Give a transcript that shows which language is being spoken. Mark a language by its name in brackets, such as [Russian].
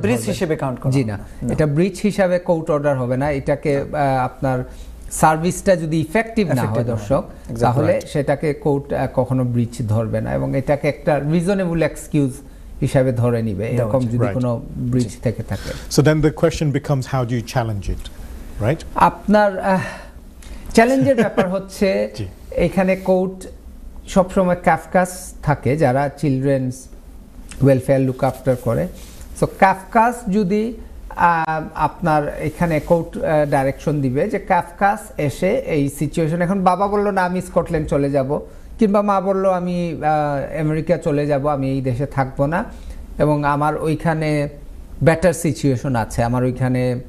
[Bangla] ব্রিচ হিসেবে কাউন্ট করা জি না, এটা ব্রিচ হিসাবে কোর্ট অর্ডার হবে না। এটাকে আপনার সার্ভিসটা যদি ইফেক্টিভ না হয় দর্শক, তাহলে সেটাকে কোর্ট কখনো ব্রিচ ধরবে না এবং এটাকে একটা রিজনেবল এক্সকিউজ হিসাবে ধরে নিবে এরকম যদি কোনো ব্রিচ থেকে থাকে। [English] So then the question becomes, how do you challenge it, right? [Bangla] আপনার চ্যালেঞ্জের ব্যাপার হচ্ছে এখানে কোর্ট সবসময় ক্যাফকাস থাকে যারা চিলড্রেন্স ওয়েলফেয়ার লুক আফটার করে। সো ক্যাফকাস যদি আপনার এখানে কোর্ট ডাইরেকশন দিবে যে ক্যাফকাস এসে এই সিচুয়েশন, এখন বাবা বলল না আমি স্কটল্যান্ড চলে যাব, কিংবা মা বলল আমি আমেরিকা চলে যাব, আমি এই দেশে থাকবো না এবং আমার ওইখানে বেটার সিচুয়েশন আছে, আমার ওইখানে